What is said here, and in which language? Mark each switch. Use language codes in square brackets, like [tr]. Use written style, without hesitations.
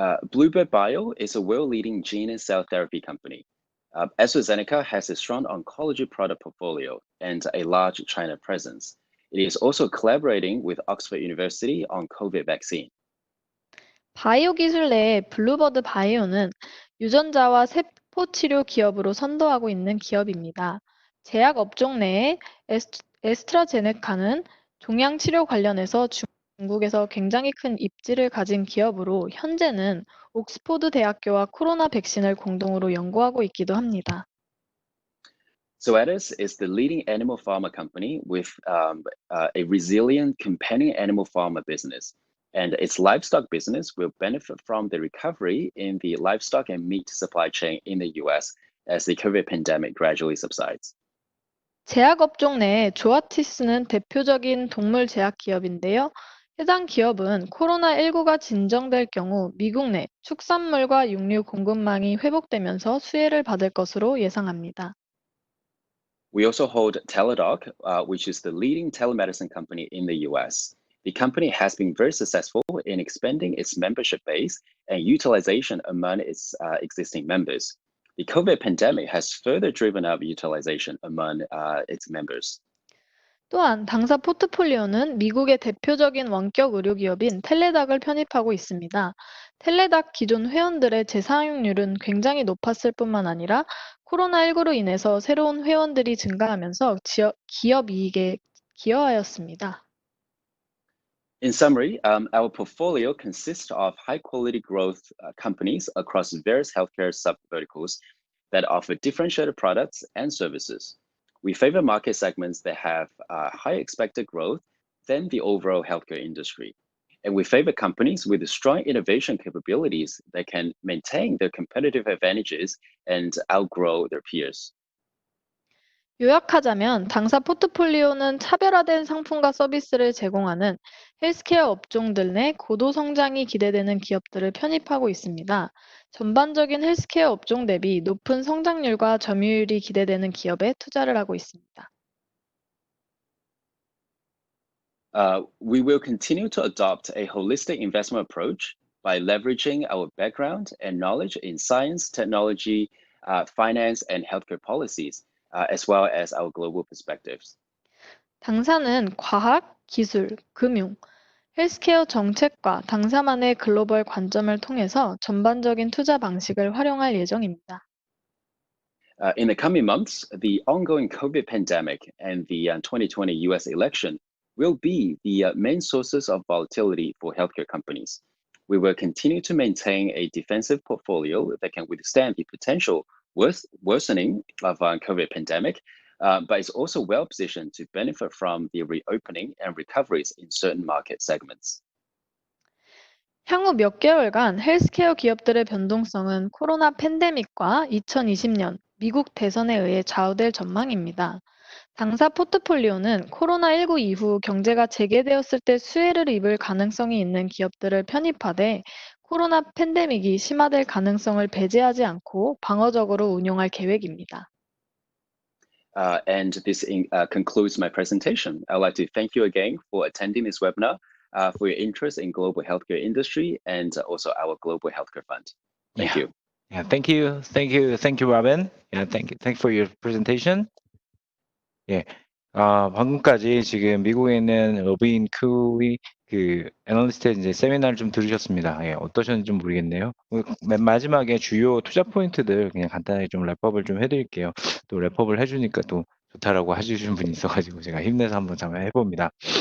[en] Bluebird Bio is a world-leading gene and cell therapy company. AstraZeneca has a strong oncology product portfolio and a large China presence. It is also collaborating with Oxford University on COVID vaccine. [ko] 바이오 기술 내에 블루버드 바이오는 유전자와 세포 치료 기업으로 선도하고 있는 기업입니다. 제약 업종 내에 에스트라제네카는 종양 치료 관련해서 중국에서 굉장히 큰 입지를 가진 기업으로 현재는 옥스포드 대학교와 코로나 백신을 공동으로 연구하고 있기도 합니다. [en] Zoetis is the leading animal pharma company with a resilient companion animal pharma business. And its livestock business will benefit from the recovery in the livestock and meat supply chain in the US as the COVID pandemic gradually subsides. [ko] 제약 업종 내에 조아티스는 대표적인 동물 제약 기업인데요. 해당 기업은 코로나19가 진정될 경우 미국 내 축산물과 육류 공급망이 회복되면서 수혜를 받을 것으로 예상합니다. [en] We also hold Teladoc, which is the leading telemedicine company in the US. The company has been very successful in expanding its membership base and utilization among its existing members. The COVID pandemic has further driven up utilization among its members. [ko] 또한 당사 포트폴리오는 미국의 대표적인 원격 의료 기업인 텔레닥을 편입하고 있습니다. 텔레닥 기존 회원들의 재사용률은 굉장히 높았을 뿐만 아니라 코로나19로 인해서 새로운 회원들이 증가하면서 기업 이익에 기여하였습니다. [en] In summary, our portfolio consists of high-quality growth companies across various healthcare sub-verticals that offer differentiated products and services. We favor market segments that have high expected growth than the overall healthcare industry. And we favor companies with strong innovation capabilities that can maintain their competitive advantages and outgrow their peers. [ko] 요약하자면 당사 포트폴리오는 차별화된 상품과 서비스를 제공하는 헬스케어 업종들 내 고도 성장이 기대되는 기업들을 편입하고 있습니다. 전반적인 헬스케어 업종 대비 높은 성장률과 점유율이 기대되는 기업에 투자를 하고 있습니다. [en] We will continue to adopt a holistic investment approach by leveraging our background and knowledge in science, technology, finance, and healthcare policies, as well as our global perspectives. [ko] 당사는 과학, 기술, 금융, 헬스케어 정책과 당사만의 글로벌 관점을 통해서 전반적인 투자 방식을 활용할 예정입니다. [en] In the coming months, the ongoing COVID pandemic and the 2020 US election will be the main sources of volatility for healthcare companies. We will continue to maintain a defensive portfolio that can withstand the potential worsening of COVID pandemic, but is also well positioned to benefit from the reopening and recoveries in certain market segments. [ko] 향후 몇 개월간 헬스케어 기업들의 변동성은 코로나 팬데믹과 2020년 미국 대선에 의해 좌우될 전망입니다. 당사 포트폴리오는 코로나19 이후 경제가 재개되었을 때 수혜를 입을 가능성이 있는 기업들을 편입하되 코로나 팬데믹이 심화될 가능성을 배제하지 않고 방어적으로 운용할 계획입니다. [en] And this concludes my presentation. I'd like to thank you again for attending this webinar, for your interest in global healthcare industry and also our global healthcare fund. Thank Yeah. you. Yeah, thank you, Robin. Yeah, thank you for your presentation. [ko] 예. 방금까지 지금 미국에 있는 로빈 큐이 그 애널리스트 이제 세미나를 좀 들으셨습니다. 예, 어떠셨는지 좀 모르겠네요. 맨 마지막에 주요 투자 포인트들 그냥 간단하게 좀 랩업을 좀 해드릴게요. 또 랩업을 해주니까 또 좋다라고 해주신 분이 있어가지고 제가 힘내서 한번 잠깐 해봅니다.